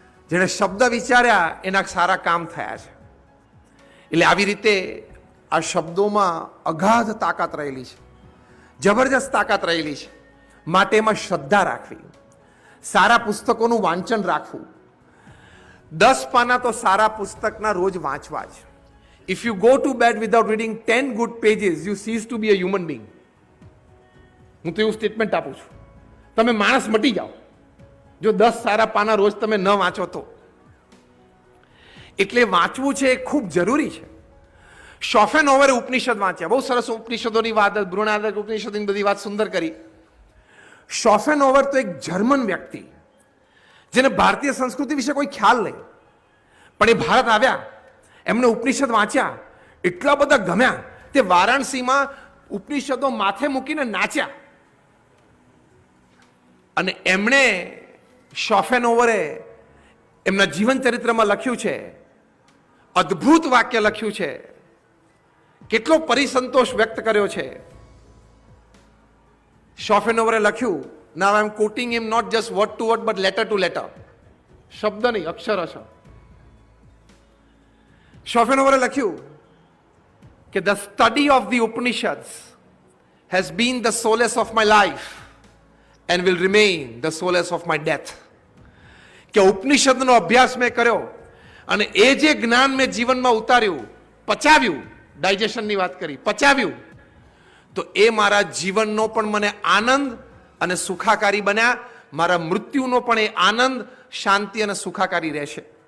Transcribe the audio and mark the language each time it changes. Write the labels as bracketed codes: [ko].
[gu] જેણે શબ્દ વિચાર્યા એના સારા કામ થયા છે. એટલે આવી રીતે આ શબ્દોમાં અગાધ તાકાત રહેલી છે, જબરજસ્ત તાકાત રહેલી છે. માટે એમાં શ્રદ્ધા રાખવી, સારા પુસ્તકોનું વાંચન રાખવું. 10 પાના તો સારા પુસ્તકના રોજ વાંચવા જ. [en] If you go to bed without reading 10 good pages, you cease to be a human being. [gu] હું તો એવું સ્ટેટમેન્ટ આપું છું. તમે માણસ મટી જાઓ જો 10 સારા પાના રોજ તમે ન વાંચો તો. એટલે વાંચવું છે એ ખૂબ જરૂરી છે. શોફેનહોવરે ઉપનિષદ વાંચ્યા, બહુ સરસ ઉપનિષદોની વાત, બૃહદારણ્યક ઉપનિષદની બધી વાત સુંદર કરી. શોફેનહોવર તો એક જર્મન વ્યક્તિ, જેને ભારતીય સંસ્કૃતિ વિશે કોઈ ખ્યાલ નહીં, પણ એ ભારત આવ્યા, એમને ઉપનિષદ વાંચ્યા, એટલા બધા ગમ્યા, તે વારાણસીમાં ઉપનિષદો માથે મૂકીને નાચ્યા. અને એમણે શોફેનહોવરે એમના જીવન ચરિત્રમાં લખ્યું છે, અદ્ભુત વાક્ય લખ્યું છે, કેટલો પરિસંતોષ વ્યક્ત કર્યો છે. [en] શોફેનહોવરે લખ્યું, now I am quoting him not just word to word but letter to letter, [gu] શબ્દ નહીં અક્ષરશ. [en] શોફેનહોવરે [gu] લખ્યું કે [en] the study of the Upanishads has been the solace of my life and will remain the solace of my death. [gu] કે ઉપનિષદનો અભ્યાસ મેં કર્યો અને એ જે જ્ઞાન મેં જીવનમાં ઉતાર્યું, પચાવ્યું, ડાયજેશનની વાત કરી, પચાવ્યું, તો એ મારા જીવનનો પણ મને આનંદ અને સુખાકારી બન્યા, મારા મૃત્યુનો પણ એ આનંદ, શાંતિ અને સુખાકારી રહેશે.